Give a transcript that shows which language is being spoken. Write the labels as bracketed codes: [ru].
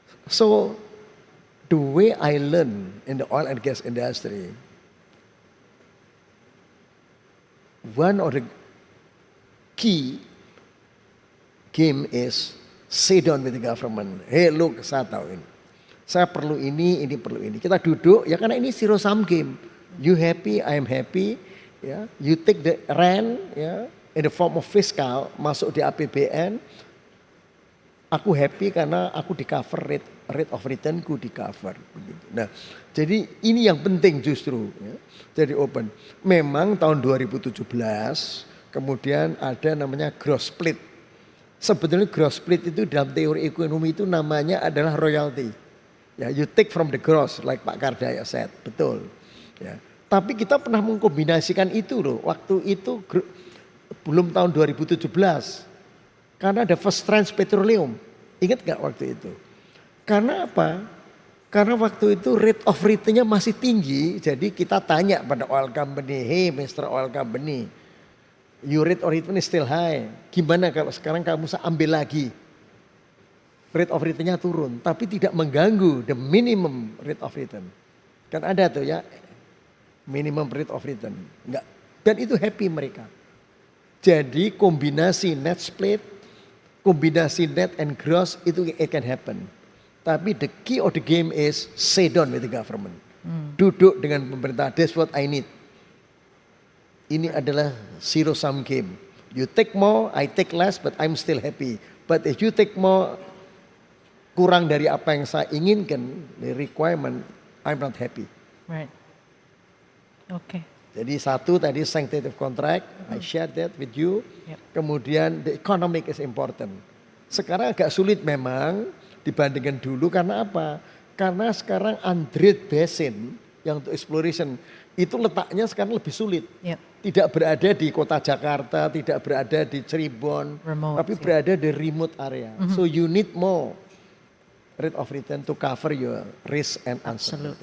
[en] So the way I learn in the oil and gas industry, one of the key game is sit down with the government. Hey look, [id] saya tahu ini. Saya perlu ini perlu ini. Kita duduk ya karena ini zero sum game. [en] You happy, I am happy. Ya, you take the rent ya in the form of fiscal [id] masuk di APBN. Aku happy karena aku di cover rate of returnku di cover. Nah, jadi ini yang penting justru. Ya. Jadi open. Memang tahun 2017 kemudian ada namanya gross split. Sebetulnya gross split itu dalam teori ekonomi itu namanya adalah royalty. [en] Ya, you take from the gross like Pak Kardaya said, betul. [id] Ya. Tapi kita pernah mengkombinasikan itu loh. Waktu itu belum tahun 2017. Karena ada First Trans Petroleum. Ingat gak waktu itu? Karena apa? Karena waktu itu rate of return-nya masih tinggi. Jadi kita tanya pada oil company, hey Mr. [en] Oil Company, your rate of return is still high. [id] Gimana kalau sekarang kamu ambil lagi? Rate of return-nya turun. Tapi tidak mengganggu [en] the minimum rate of return. [id] Kan ada tuh ya, minimum rate of return. Enggak. Dan itu happy mereka. Jadi kombinasi net split [en] kombinasi net and gross itu it can happen. Tapi the key of the game is sit down with the government. [id] Duduk dengan pemerintah, [en] that's what I need. [id] Ini adalah zero sum game. [en] You take more, I take less, but I'm still happy. But if you take more, [id] kurang dari apa yang saya inginkan, [en] the requirement, I'm not happy. Right. Okay. [id] Jadi satu tadi [en] sanctity of contract, I shared that with you. Yep. Kemudian the economic is important. [id] Sekarang agak sulit memang dibandingkan dulu karena apa? Karena sekarang undrilled basin yang untuk exploration itu letaknya sekarang lebih sulit. [en] Yep. [id] Tidak berada di kota Jakarta, tidak berada di Cirebon, [en] Remote, [id] tapi berada di remote area. [en] So you need more rate of return to cover your risk and uncertainty.